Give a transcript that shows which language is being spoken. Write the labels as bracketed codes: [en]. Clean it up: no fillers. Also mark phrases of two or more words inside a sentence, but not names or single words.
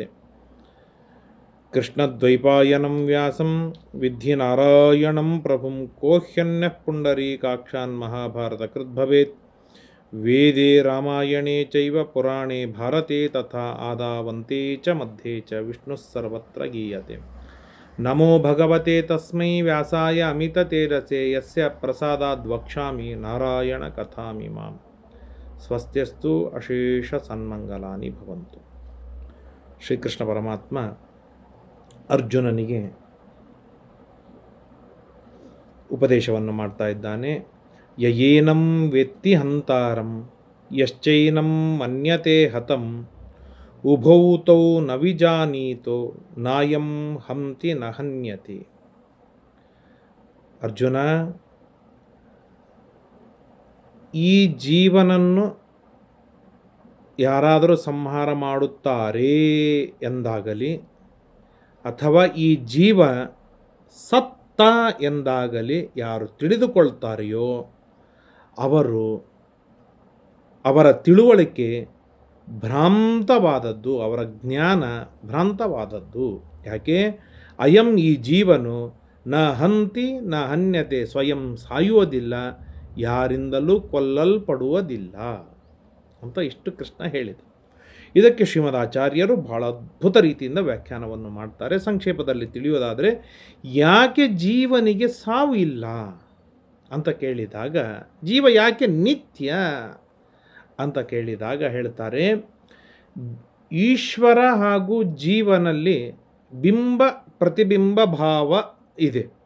[sa] ಕೃಷ್ಣದ್ವೈಪಾಯನಂ ವ್ಯಾಸಂ ವಿದ್ಧಿ ನಾರಾಯಣಂ ಪ್ರಭುಂ ಕೋ ಹ್ಯನ್ಯಃ ಪುಂಡರೀಕಾಕ್ಷಾನ್ ಮಹಾಭಾರತಕೃತ್ ಭವೇತ್. ವೇದೇ ರಾಮಾಯಣೇ ಚೈವ ಪುರಾಣೇ ಭಾರತೆ ತಥಾ ಆದಾವಂತೆ ಚ ಮಧ್ಯೆ ಚ ವಿಷ್ಣುಃ ಸರ್ವತ್ರ ಗೀಯತೆ. ನಮೋ ಭಗವತೆ ತಸ್ಮೈ ವ್ಯಾಸಾಯ ಅಮಿತತೇಜಸೇ ಯಸ್ಯ ಪ್ರಸಾದಾದ್ ವಕ್ಷ್ಯಾಮಿ ನಾರಾಯಣ ಕಥಾಮಿಮಾಂ. ಸ್ವಸ್ತ್ಯಸ್ತು ಅಶೇಷ ಸನ್ಮಂಗಲಾನಿ ಭವಂತು. [kn] ಶ್ರೀಕೃಷ್ಣ ಪರಮಾತ್ಮ ಅರ್ಜುನನಿಗೆ ಉಪದೇಶವನ್ನು ಮಾಡ್ತಾ ಇದ್ದಾನೆ. [sa] ಯಯೇನಂ ವೇತ್ತಿ ಹಂತಾರಂ ಯಶ್ಚೈನಂ ಮನ್ಯತೆ ಹತಂ ಉಭೌ ತೌ ನ ವಿಜಾನೀತೋ ನಾಯಂ ಹಂತಿ ನ ಹನ್ಯತೆ. [kn] ಅರ್ಜುನ, ಈ ಜೀವನನ್ನು ಯಾರಾದರೂ ಸಂಹಾರ ಮಾಡುತ್ತಾರೆ ಎಂದಾಗಲಿ ಅಥವಾ ಈ ಜೀವ ಸತ್ತ ಎಂದಾಗಲಿ ಯಾರು ತಿಳಿದುಕೊಳ್ತಾರೆಯೋ ಅವರ ತಿಳುವಳಿಕೆ ಭ್ರಾಂತವಾದದ್ದು, ಅವರ ಜ್ಞಾನ ಭ್ರಾಂತವಾದದ್ದು. ಯಾಕೆ? ಅಯಂ ಈ ಜೀವನು [sa] ನ ಹಂತಿ ನ ಹನ್ಯತೆ, [kn] ಸ್ವಯಂ ಸಾಯುವುದಿಲ್ಲ, ಯಾರಿಂದಲೂ ಕೊಲ್ಲಲ್ಪಡುವುದಿಲ್ಲ ಅಂತ ಇಷ್ಟು ಕೃಷ್ಣ ಹೇಳಿದ. ಇದಕ್ಕೆ ಶ್ರೀಮದಾಚಾರ್ಯರು ಬಹಳ ಅದ್ಭುತ ರೀತಿಯಿಂದ ವ್ಯಾಖ್ಯಾನವನ್ನು ಮಾಡ್ತಾರೆ. ಸಂಕ್ಷೇಪದಲ್ಲಿ ತಿಳಿಯೋದಾದರೆ, ಯಾಕೆ ಜೀವನಿಗೆ ಸಾವು ಇಲ್ಲ ಅಂತ ಕೇಳಿದಾಗ, ಜೀವ ಯಾಕೆ ನಿತ್ಯ ಅಂತ ಕೇಳಿದಾಗ ಹೇಳ್ತಾರೆ, ಈಶ್ವರ ಹಾಗೂ ಜೀವನಲ್ಲಿ ಬಿಂಬ ಪ್ರತಿಬಿಂಬ ಭಾವ ಇದೆ.